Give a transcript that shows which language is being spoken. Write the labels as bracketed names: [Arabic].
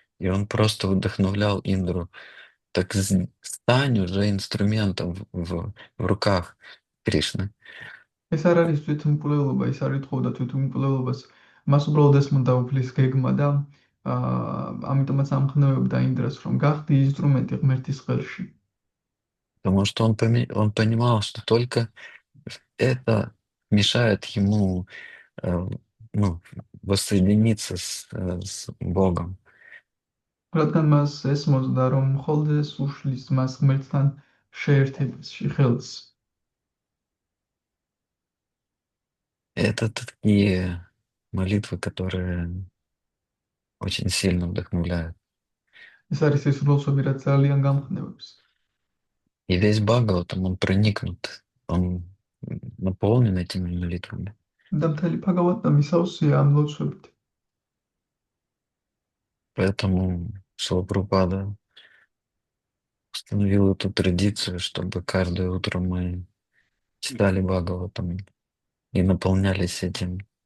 [Russian] И он просто вдохновлял Индру. Так стань уже инструментом в руках Кришны. [Georgian] ეს არ არის თვითმკვლელობა, ის არ ითხოვდა თვითმკვლელობას. მას უბრალოდ ესმოდა უფლის გეგმა და ამიტომაც ამხნევებდა ინდრას, რომ გახდი ინსტრუმენტი ღმერთის ხელში. [Russian] Потому что он понимал, что только это мешает ему ну, воссоединиться с Богом. [Georgian] რადგან მას ესმოდა, რომ მხოლოდ ეს უშლის მას ღმერთთან შეერთებაში ხელს. [Russian] Это такие молитвы, которые очень сильно вдохновляют. [Georgian] ეს არის ის როლსები, რაც ძალიან გამხნევებს. [Russian] И весь Бхагаватам, он проникнут, он наполнен этими молитвами. [Georgian] და მთელი භაგავატა მისავსია ამ ლოცვებით. [Russian] Поэтому Шрила Прабхупада установил эту традицию, чтобы каждое утро мы читали Бхагаватам и наполнялись этим